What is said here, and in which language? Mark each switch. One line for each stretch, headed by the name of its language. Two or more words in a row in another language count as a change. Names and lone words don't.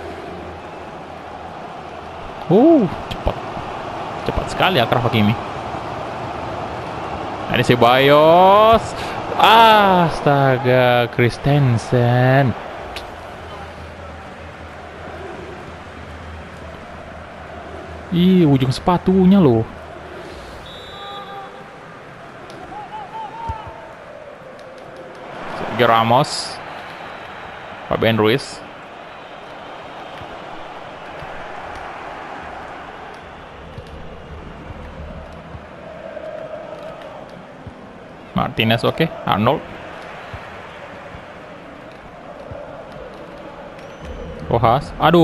Indonesian: Cepat sekali Akraf Hakimi. Ada Ceballos. Astaga, Christensen. Ujung sepatunya loh. Sergio Ramos. Fabian Ruiz. Martinez, oke. Arnold. Rojas. Aduh.